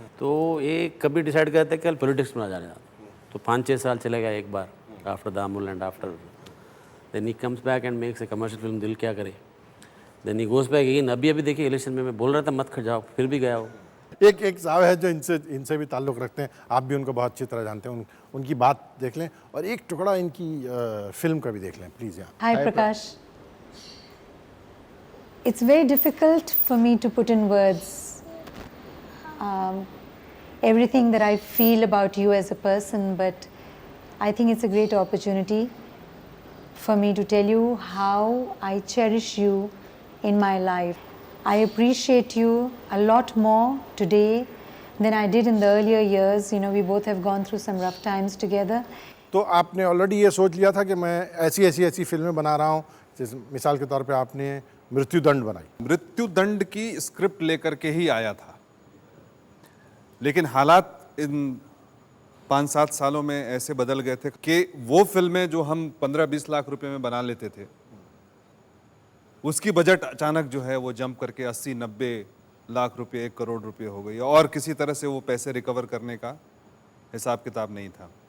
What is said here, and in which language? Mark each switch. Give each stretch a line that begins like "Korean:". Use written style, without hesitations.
Hindi: तो ये कभी डिसाइड करते कि पॉलिटिक्स में जाने जाता, तो 5-6 साल चले गया एक बार,
English: After Damul and after then he comes back and makes a commercial film Dil Kya Kare, then he goes back again.
Hindi: अभी देखिए इलेक्शन में मैं बोल रहा था मत खड़ जाओ, फिर भी गया हो। एक साहब है जो इनसे भी ताल्लुक़ रखते हैं, आप भी उनको बहुत अच्छी तरह जानते हैं, उनकी बात देख लें और एक टुकड़ा इनकी फिल्म का भी देख लें प्लीज़। यहाँ
English: Hi Prakash, it's very difficult for me to put in words everything that I feel about you as a person, but I think it's a great opportunity for me to tell you how I cherish you in my life. I appreciate you a lot more today than I did in the earlier years. You know, we both have gone through some rough times together.
Hindi: तो आपने already ये सोच लिया था कि मैं ऐसी फिल्में बना रहा हूँ, जैसे मिसाल के तौर पे आपने मृत्युदंड बनाई। मृत्युदंड की स्क्रिप्ट लेकर के ही आया था, लेकिन हालात इन 5-7 सालों में ऐसे बदल गए थे कि वो फिल्में जो हम 15-20 लाख रुपए में बना लेते थे, उसकी बजट अचानक जो है वो जंप करके 80-90 लाख रुपए, 1 करोड़ रुपए हो गई, और किसी तरह से वो पैसे रिकवर करने का हिसाब किताब नहीं था।